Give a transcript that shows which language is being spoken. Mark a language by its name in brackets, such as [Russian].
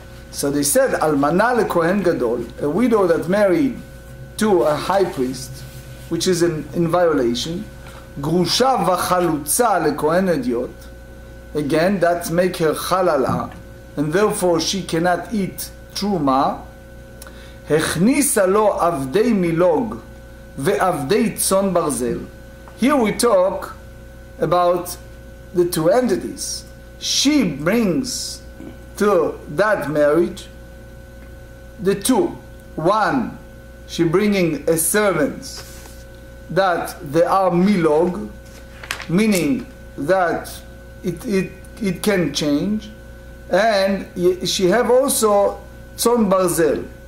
[English] So they said, Almana lekohen gadol, a widow that married to a high priest, which is in violation, grusha וחליצה lekohen ediot, again, that make her halala, and therefore she cannot eat truma. [Hebrew] הכניסה לו עבדי מילוג ועבדי צאן ברזל. [English] Here we talk about the two entities. She brings to that marriage the two. One, she bringing a servant that they are milog, meaning that it can change, and she have also tzon barzel.